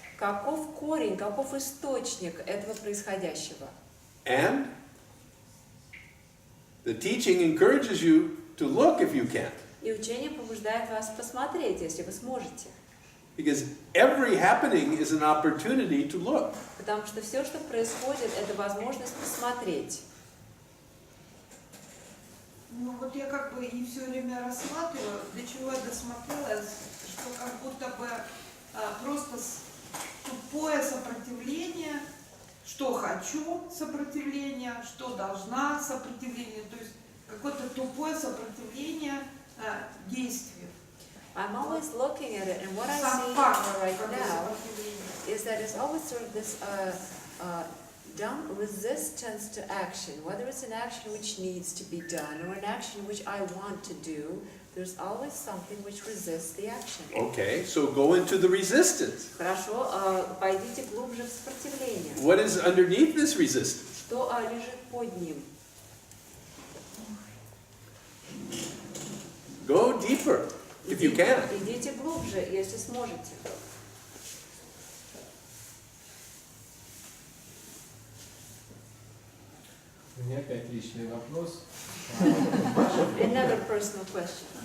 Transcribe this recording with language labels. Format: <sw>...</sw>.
<ru>Каков корень, каков источник этого происходящего?</ru> <en>And the teaching encourages you to look if you can.</en> <ru>И учение побуждает вас посмотреть, если вы сможете.</ru> <en>Because every happening is an opportunity to look.</en> <ru>Потому что все, что происходит, это возможность посмотреть. Ну вот я как бы и все время рассматриваю, для чего я досмотрела, что как будто бы просто тупое сопротивление, что хочу сопротивление, что должна сопротивление, то есть какое-то тупое сопротивление действию.</ru> <en>I'm always looking at it, and what I see right now is that it's always sort of this dumb resistance to action. Whether it's an action which needs to be done or an action which I want to do, there's always something which resists the action. Okay, so go into the resistance.</en> <ru>Хорошо, пойдите глубже в сопротивление.</ru> <en>What is underneath this resistance?</en> <ru>Что лежит под ним?</ru> <en>Go deeper, if you can.</en> <ru>Идите глубже, если сможете. У меня опять личный вопрос.</ru> <en>Another personal question.</en>